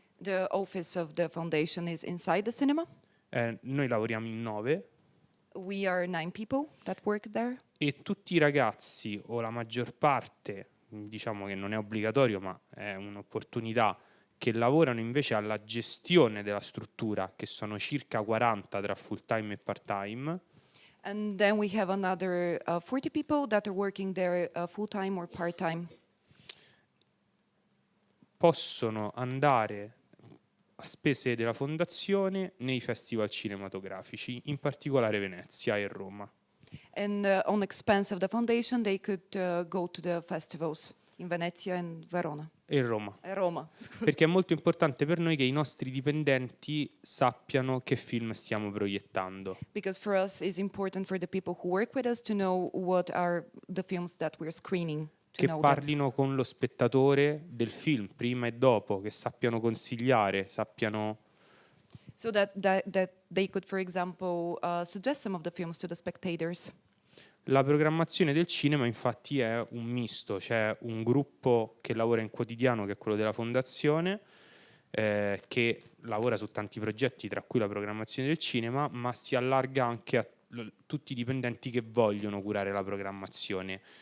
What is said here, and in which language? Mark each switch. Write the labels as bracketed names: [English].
[English] The office of the foundation is inside the cinema. [Italian] Noi lavoriamo in 9. [English] We are 9 people that work there. [Italian] E tutti i ragazzi, o la maggior parte, diciamo che non è obbligatorio, ma è un'opportunità, che lavorano invece alla gestione della struttura, che sono circa 40 tra full time e part time. [English] And then we have another 40 people that are working there full-time or part-time. [Italian] Possono andare a spese della fondazione nei festival cinematografici, in particolare Venezia e Roma. [English] And on expense of the foundation, they could go to the festivals in Venezia and Verona. [Italian] E Roma. Roma. Perché è molto importante per noi che i nostri dipendenti sappiano che film stiamo proiettando. [English] Because for us, it's important for the people who work with us to know what are the films that we're screening. [Italian] Che parlino con lo spettatore del film prima e dopo, che sappiano consigliare, sappiano... [English] So that they could, for example, suggest some of the films to the spectators. [Italian] La programmazione del cinema infatti è un misto, c'è un gruppo che lavora in quotidiano, che è quello della fondazione, che lavora su tanti progetti, tra cui la programmazione del cinema, ma si allarga anche a tutti i dipendenti che vogliono curare la programmazione.